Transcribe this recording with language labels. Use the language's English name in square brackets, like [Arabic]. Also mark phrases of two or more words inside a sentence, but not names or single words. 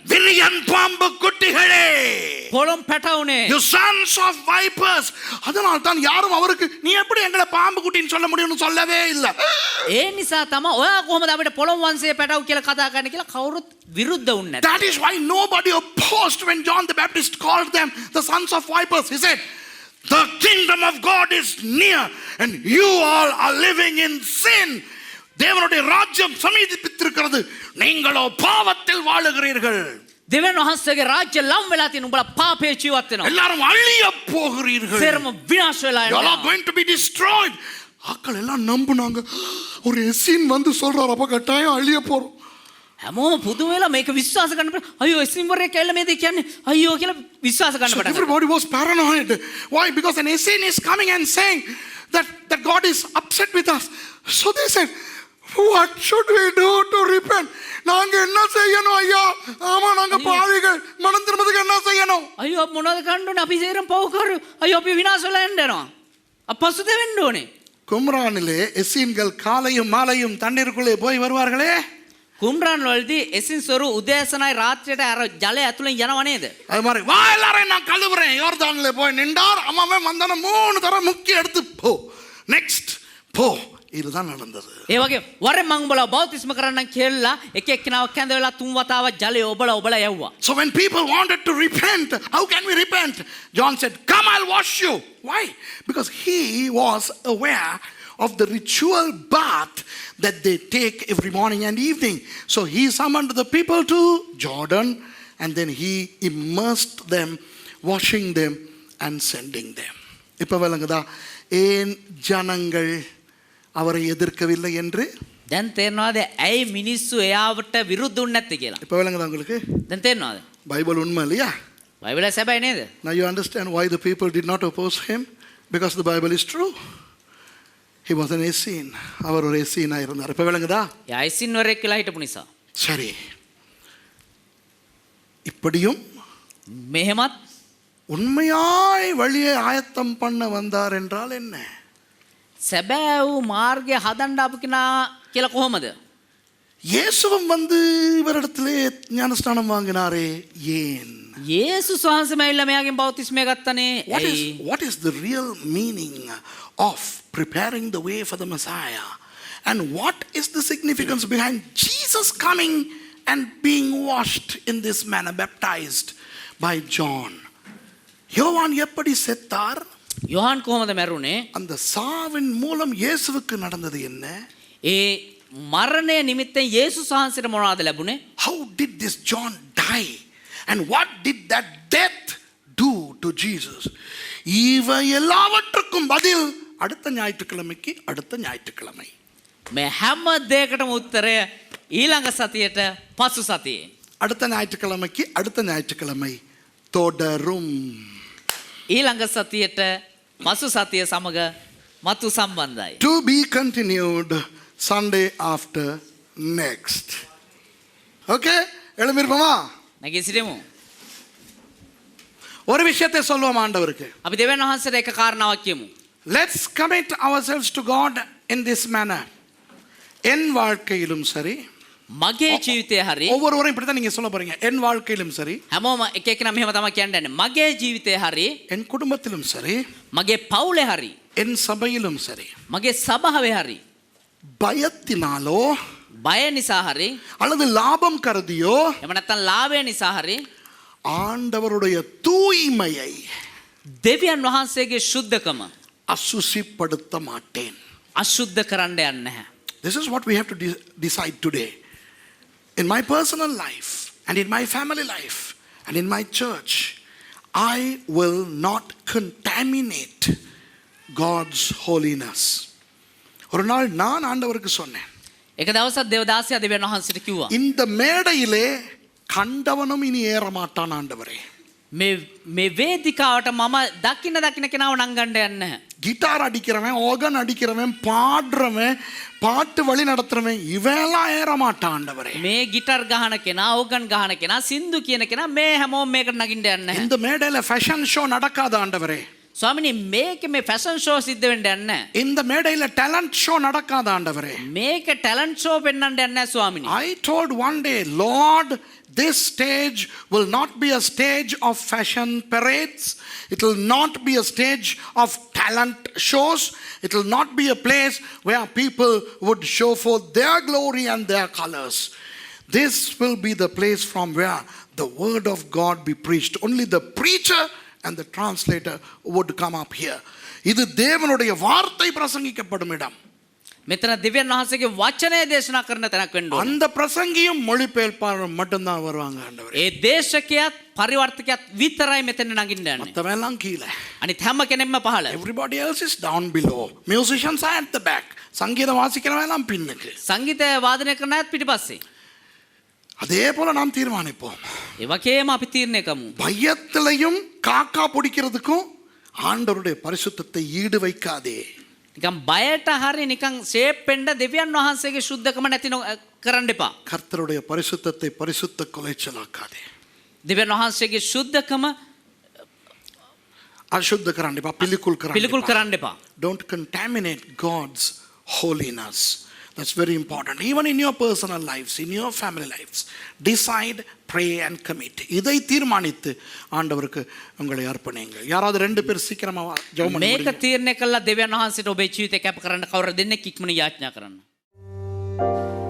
[Tamil] விரியன் பாம்பு குட்டிகளே, [Sinhala] පොළොම් පැටවුනේ. [English] you sons of vipers. [Tamil] அதனால தான் யாரும் அவருக்கு நீ எப்படி எங்களை பாம்பு குட்டின்னு சொல்ல முடியும்னு சொல்லவே இல்லை. [Sinhala] ඒ නිසා තමයි ඔයා කොහොමද අපිට පොළොම් වංශයේ පැටව කියලා කතා කරන්නේ කියලා කවුරුත් විරුද්ධ වුන්නේ නැත්තේ. [English] That is why nobody opposed when John the Baptist called them the sons of vipers. He said, the kingdom of God is near and you all are living in sin. [Tamil] தேவனுடைய ராஜ்யம் சமீபித்திருக்கிறது, நீங்களோ பாவத்தில் வாழுகிறீர்கள். [Sinhala] දෙවියන් වහන්සේගේ රාජ්‍ය ලම් වෙලා තියෙන උඹලා පාපේ ජීවත් වෙනවා. [Tamil] எல்லாரும் அழிய போகிறீர்கள். [Sinhala] සේරම විනාශ වෙලා [English] You all [Sinhala] යනවා. [English] are going to be destroyed. [Tamil] ஆக்கள் எல்லாம் நம்புனாங்க. ஒரு எசின் வந்து சொல்றாரு, அப்ப கட்டாயம் அழிய போறோம். [Sinhala] හැමෝම පුදුම වෙලා මේක විශ්වාස කරන්න බෑ. අයියෝ එසින්වරයෙක් කියලා මේ දේ කියන්නේ අයියෝ කියලා විශ්වාස කරන්න [English] So [Sinhala] පටන් ගත්තා. [English] everybody was paranoid. Why? Because an Essene is coming and saying that God is upset with us. So they said, what should we do to repent? [Tamil] நாங்க என்ன செய்யணும் ஐயா? ஆமா நாங்க பாவிகள், மனம் திரும்புறதுக்கு என்ன செய்யணும்? [Sinhala] අයියෝ මොනවද කරන්න ඕනේ? අපි සේරම පව් කරු. අයියෝ අපි විනාශ වෙලා යනවා. අපසුත වෙන්න ඕනේ. [Tamil] கும்ரானிலே எசீன்கள் காலையும் மாலையும் தண்ணீருக்குள்ளே போய் வருவார்களே. [Sinhala] කුම්රාන් වලදී එසින්ස්වරු උදෑසනයි ராத்திரிයට අර ජලය ඇතුලෙන් යනව නේද? [Tamil] அது மாதிரி வா எல்லாரையும் நான் கழுவுறேன். யோர்தானிலே போய் நின்றார். அம்மாவே வந்தான 3 தடவை முக்கி எடுத்து போ. நெக்ஸ்ட் போ. இதுதான் நடந்தது. [Sinhala] ඒ වගේ වරෙන් මං උඹලා බෞතිස්ම කරන්න කියලා එක එක්කෙනාව කැඳවලා 3 වතාවක් ජලය ඔබලා යවුවා. [English] So when people wanted to repent, how can we repent? John said, come, I'll wash you. Why? Because he was aware of the ritual bath that they take every morning and evening. So he summoned the people to Jordan and then he immersed them, washing them and sending them. [Tamil] இப்ப விளங்குதா ஏன் ஜனங்கள் அவரை எதிர்க்கவில்லை என்று? [Sinhala] දැන් තේරෙනවද ඇයි මිනිස්සු එයාවට විරුද්ධ වුනේ නැත්තේ කියලා? [Tamil] இப்ப விளங்குதா உங்களுக்கு? [Sinhala] දැන් තේරෙනවද? [Tamil] பைபிள் உண்மை இல்லையா? [Sinhala] බයිබලය සැබෑ නේද? [English] Now you understand why the people did not oppose him? Because the Bible is true. He was an Essene. [Tamil] அவர் ஒரு Essene இருந்தார். இப்ப விளங்குதா? [Sinhala] එයා එසින්වරයෙක් කියලා හිටපු නිසා. [Tamil] சரி. இப்படியும் [Sinhala] මෙහෙමත් [Tamil] உண்மையாய் வழியை ஆயத்தம் பண்ண வந்தார் என்றால் என்ன? [Sinhala] සැබෑ වූ මාර්ගය හදන්න ආපු කෙනා කියලා කොහොමද? [Tamil] இயேசுவும் வந்து இவரிடத்திலே ஞானஸ்நானம் வாங்கினாரே, ஏன்? [Sinhala] යේසුස් වහන්සේම ඇවිල්ලා මෙයාගෙන් බෞතිස්මය ගත්තනේ. [English] What is the real meaning of preparing the way for the Messiah? And what is the significance behind Jesus coming and being washed in this manner, baptized by John? [Tamil] யோவான் எப்படி செத்தார்? [Sinhala] යොහාන් කොහොමද මැරුණේ? [Tamil] அந்த சாவின் மூலம் இயேசுவுக்கு நடந்தது என்ன? [Sinhala] ඒ මරණය නිමිත්තෙන් යේසුස් වහන්සේට මොනවද ලැබුණේ? [English] How did this John die? And what did that death do to Jesus? [Tamil] இவை எல்லாவற்றுக்கும் பதில் அடுத்த ஞாயிற்றுக்கிழமைக்கு அடுத்த ஞாயிற்றுக்கிழமை. [Sinhala] මේ හැම දෙයකටම උත්තරය ඊළඟ සතියට පසු සතියේ. [Tamil] அடுத்த ஞாயிற்றுக்கிழமைக்கு அடுத்த ஞாயிற்றுக்கிழமை தொடரும். [Sinhala] ඊළඟ සතියට පසු සතිය සමග මතු සම්බන්ධයි. [English] To be continued Sunday after next. [Tamil] Okay? எழுந்திருப்போமா? [Sinhala] නැගී සිටිමු. [Tamil] ஒரு விஷயத்தை சொல்லுவோம் ஆண்டவருக்கு. [Sinhala] අපි දෙවියන් වහන්සේට එක කාරණාවක් කියමු. [English] Let's commit ourselves to God in this manner. [Tamil] என் வாழ்க்கையிலும் சரி, [Sinhala] මගේ ජීවිතය හරි [Tamil] ஒவ்வொருவரும் இப்படி தான் நீங்க சொல்ல போறீங்க. என் வாழ்க்கையிலும் சரி, [Sinhala] හැමෝම එක එකනා මෙහෙම තමයි කියන්නේ. මගේ ජීවිතය හරි, [Tamil] என் குடும்பத்திலும் சரி, [Sinhala] මගේ පවුලේ හරි, [Tamil] என் சபையிலும் சரி, [Sinhala] මගේ සභාවේ හරි, [Tamil] பயத்தினாலோ [Sinhala] බය නිසා හරි, [Tamil] அல்லது லாபம் கருதியோ [Sinhala] එහෙම නැත්නම් ලාභය නිසා හරි [Tamil] ஆண்டவருடைய தூய்மையை [Sinhala] දෙවියන් වහන්සේගේ ශුද්ධකම [Tamil] அசுசிப்படுத்த மாட்டேன். [Sinhala] අශුද්ධ කරන්න යන්නේ නැහැ. [English] This is what we have to decide today. In my personal life and in my family life and in my church, I will not contaminate God's holiness. [Tamil] ஒரு நாள் நான் ஆண்டவருக்கு சொன்னேன், [Sinhala] එක දවසක් දේවදාසයා දෙවියන් වහන්සේට කිව්වා [Tamil] இந்த மேடையிலே கண்டவனும் இனி ஏற மாட்டான் ஆண்டவரே. [Sinhala] මේ වේදිකාවට මම දකින්න කෙනාව නංගන්න යන්නේ නැහැ. [Tamil] கிட்டார் அடிக்கிறவன், ஓகன் அடிக்கிறவன், பாடுறவன், பாட்டு வழி நடத்துறவன், இவெல்லாம் ஏற மாட்டான் ஆண்டவரே. [Sinhala] මේ ගිටර් ගහන කෙනා, ඕගන් ගහන කෙනා, සින්දු කියන කෙනා මේ හැමෝම මේකට නගින්න යන්නේ නැහැ. [Tamil] இந்த மேடையில [English] fashion show [Tamil] நடக்காத ஆண்டவரே. [Sinhala] ස්වාමිනේ මේක මේ [English] fashion show [Sinhala] සිද්ධ වෙන්න යන්නේ නැහැ. [Tamil] இந்த மேடையில [English] talent show [Tamil] நடக்காத ஆண்டவரே. [Sinhala] මේක [English] talent show [Sinhala] පෙන්වන්න යන්නේ නැහැ ස්වාමිනේ. [English] I told one day, Lord, this stage will not be a stage of fashion parades. It will not be a stage of talent shows. It will not be a place where people would show forth their glory and their colors. This will be the place from where the word of God be preached. Only the preacher and the translator would come up here. [Tamil] இது தேவனுடைய வார்த்தை பிரசங்கிக்கப்படும் இடம். [Sinhala] මෙතන දෙවියන් වහන්සේගේ වචනය දේශනා කරන තැනක් වෙන්න ඕනේ. [Tamil] அந்த பிரசங்கியும் மொழிபெயர்ப்பாளரும் மட்டும்தான் வருவாங்க ஆண்டவரே. [Sinhala] ඒ දේශකයාත් පරිවර්තකයාත් විතරයි මෙතන නගින්න යන්නේ. [Tamil] மத்தவெல்லாம் கீழே. [Sinhala] අනිත් හැම කෙනෙක්ම පහළ. [English] Everybody else is down below. Musicians are at the back. [Tamil] சங்கீதம் வாசிக்கிறவன் எல்லாம் பின்னுக்கு. [Sinhala] සංගීතය වාදනය කරන අයත් පිටිපස්සේ. [Tamil] அதே போல நாம் தீர்மானிப்போம். [Sinhala] ඒ වගේම අපි තීරණය කරමු. [Tamil] பயத்திலையும் காக்கா பிடிக்கிறதுக்கும் ஆண்டவருடைய பரிசுத்தத்தை ஈடு வைக்காதே. [Sinhala] නිකන් බයට හරි නිකන් ෂේප් වෙන්න දෙවියන් වහන්සේගේ සුද්ධකම නැති කරන්න එපා. [Tamil] கர்த்தருடைய பரிசுத்தத்தை பரிசுத்த குலைச்சலாக்காதே. [Sinhala] දෙවියන් වහන්සේගේ සුද්ධකම அசுத்த කරන්න එපා. පිළිකුල් කරන්න එපා. [English] Don't contaminate God's holiness. That's very important. Even in your personal lives, in your family lives, decide, pray and commit. [Tamil] இதை தீர்மானித்து ஆண்டவருக்கு உங்களை அர்ப்பணியுங்கள். யாராவது ரெண்டு பேர் சீக்கிரமா ஜெபம் பண்ணுங்க. [Sinhala] මේක තීරණය කළා දෙවියන් වහන්සේට ඔබේ ජීවිතේ කැප කරන්න කවුරු දෙන්නෙක් ඉක්මනින් යාඥා කරන්න.